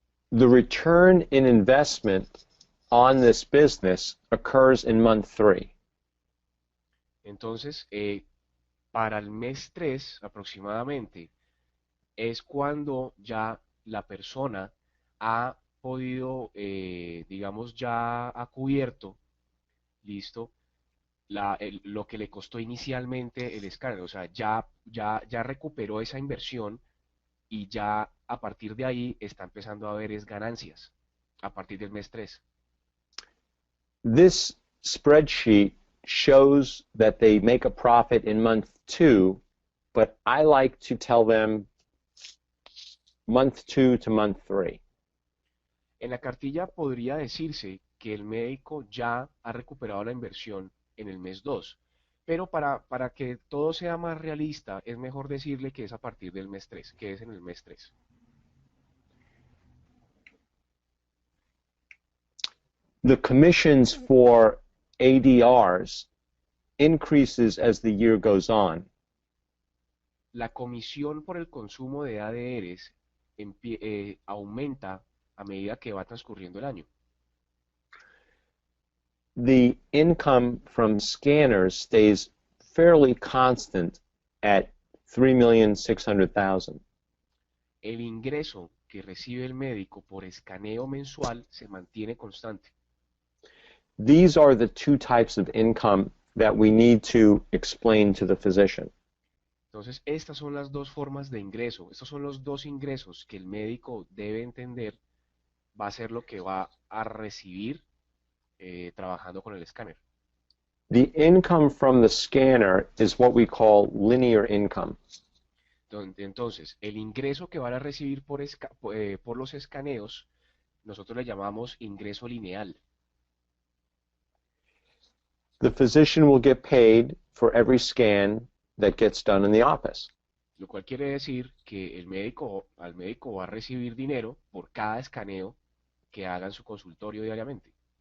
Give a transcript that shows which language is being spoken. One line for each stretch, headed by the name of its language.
English: The return in investment on this business occurs in month 3.
Spanish: Entonces, para el mes 3 aproximadamente es cuando ya la persona ha podido, digamos, ya ha cubierto, listo, lo que le costó inicialmente el escáner, o sea, ya recuperó esa inversión y ya a partir de ahí está empezando a ver es ganancias, a partir del mes 3.
English: This spreadsheet shows that they make a profit in month 2, but I like to tell them month 2 to month 3.
Spanish: En la cartilla podría decirse que el médico ya ha recuperado la inversión en el mes 2, pero para que todo sea más realista, es mejor decirle que es a partir del mes 3, que es en el mes 3.
English: The commissions for ADRs increases as the year goes on.
Spanish: La comisión por el consumo de ADRs aumenta a medida que va transcurriendo el año.
English: The income from scanners stays fairly constant at 3,600,000.
Spanish: El ingreso que recibe el médico por escaneo mensual se mantiene constante.
English: These are the two types of income that we need to explain to the physician.
Spanish: Entonces, estas son las dos formas de ingreso, estos son los dos ingresos que el médico debe entender va a ser lo que va a recibir trabajando con el escáner.
English: The income from the scanner is what we call linear income.
Spanish: Entonces, el ingreso que van a recibir por los escaneos, nosotros le llamamos ingreso lineal.
English: The physician will get paid for every scan that gets done in the office.
Spanish: Lo cual quiere decir que al médico va a recibir dinero por cada escaneo que haga en su consultorio diariamente.